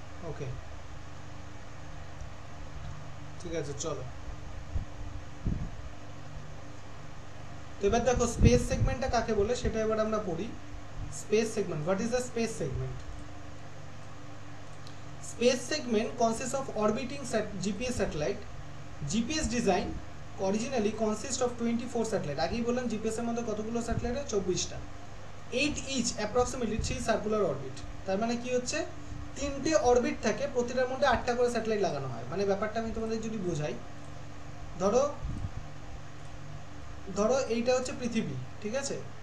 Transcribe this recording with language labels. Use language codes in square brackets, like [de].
[bn] ওকে, ঠিক আছে, চলো। তো এবার দেখো স্পেস সেগমেন্টটা কাকে বলে সেটা এবার আমরা পড়ি। Space segment, [en] What is the space segment? Space segment consists of orbiting GPS satellite. GPS design originally consists of 24 satellite. [bn] আগেই বললাম জিপিএস এর মধ্যে কতগুলো স্যাটেলাইট আছে? 24টা। [en] 8 each approximately 3 [bn] সার্কুলার অরবিট। তার মানে কি হচ্ছে, 3টে অরবিট থাকে, প্রতিটার মধ্যে 8টা করে স্যাটেলাইট লাগানো হয়। মানে ব্যাপারটা আমি তোমাদের যদি বোঝাই, ধরো এইটা হচ্ছে পৃথিবী, ঠিক আছে।